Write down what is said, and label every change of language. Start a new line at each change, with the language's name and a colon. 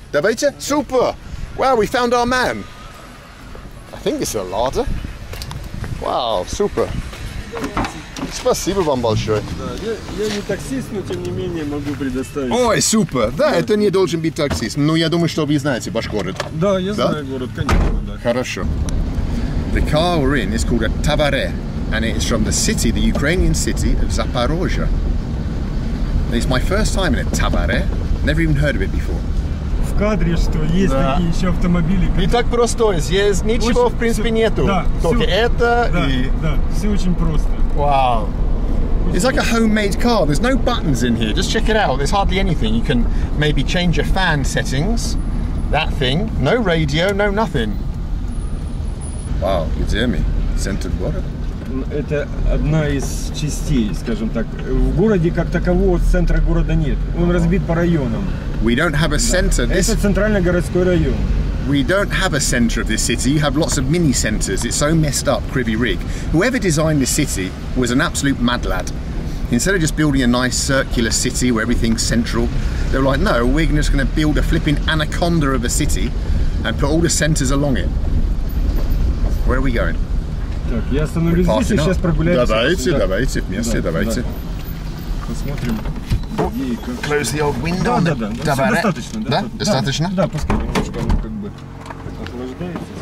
English: Давайте? Super! Wow, we found our man. I think it's a Lada. Wow, super.
Russian: Спасибо вам большое. Да, я не таксист, но тем не менее могу предоставить. Ой, супер. Да, это не должен быть таксист. Но я думаю, что вы знаете ваш город. Да, я знаю город, конечно, да. Хорошо.
English: The car we're in is called a Tavare, and it is from the city, the Ukrainian city of Zaporozhye. It's my first time in a Tavare. Never even heard of it before.
Russian: В кадре, что есть такие еще автомобили. И так просто, здесь ничего Очень, в принципе все, нету. Да, только все, это да, и... Да, все очень просто.
English: Wow. It's like a homemade car. There's no buttons in here. Just check it out. There's hardly anything. You can maybe change your fan settings. That thing. No radio, no nothing.
Russian: Wow, где мы? Центр города? Это одна из частей, скажем так. В городе как такового центра города нет. Он разбит по районам.
English: We don't have a center.
Russian: Это центральный городской район.
English: We don't have a centre of this city. You have lots of mini centres. It's so messed up, Kryvyi Rig. Whoever designed this city was an absolute mad lad. Instead of just building a nice circular city where everything's central, they were like, no, we're just going to build a flipping anaconda of a city and put all the centres along it. Where are we going?
Russian: Так, я остановлюсь здесь и сейчас прогуляюсь. Давайте, давайте, вместе, давайте. Посмотрим.
English: Close the old window.
Russian: Да, да, да. Всё достаточно. Да? Достаточно? Да, пускай немножко оно как бы охлаждается.